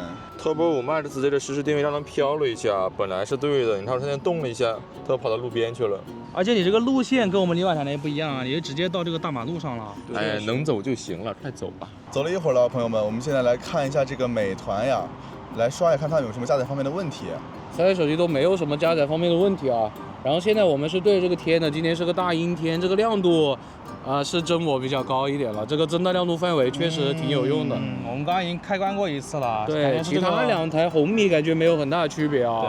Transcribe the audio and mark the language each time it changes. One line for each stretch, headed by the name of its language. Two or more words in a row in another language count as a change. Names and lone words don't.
Chinese: Turbo 5 Max 這個實時定位讓它飄了一下，本來是對的，你看它現在動了一下，它跑到路邊去了。而且你這個路線跟我們另外台也不一樣啊，你就直接到這個大馬路上了。哎，能走就行了，快走吧。走了一會兒了，朋友們，我們現在來看一下這個美團呀，來刷一看它有什麼加載方面的問題。 3台手機都沒有什麼加載方面的問題啊。然後現在我們是對這個天的，今天是個大陰天，這個亮度是真我比較高一點了，這個增大亮度範圍確實挺有用的。我們剛剛已經開關過一次了。對，其他兩台紅米感覺沒有很大的區別啊。